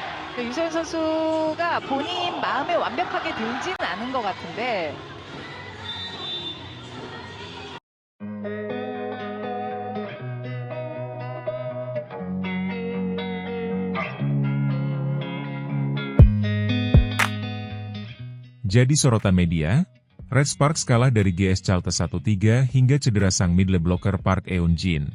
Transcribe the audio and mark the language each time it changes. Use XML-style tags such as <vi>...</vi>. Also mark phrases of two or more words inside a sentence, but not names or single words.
<ko>유소연 선수가 본인 마음에 완벽하게 들지는 않은 것 같은데</ko> <id>Jadi sorotan media, Red Sparks kalah dari GS Chalters 1-3 hingga cedera sang</id> <en>middle blocker</en> <id>Park Eun-jin.</id>